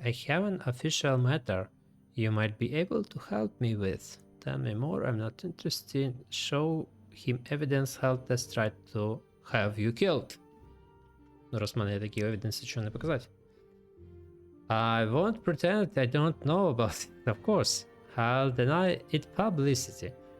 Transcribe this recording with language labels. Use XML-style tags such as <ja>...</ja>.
<en>I have an official matter you might be able to help me with. Tell me more, I'm not interested. Show him evidence Haltes tried to have you killed.</en> <uk>Ну, раз в мене є такі evidence, що не показати.</uk> <en>I won't pretend I don't know about it, of course. I'll deny it publicly.</en>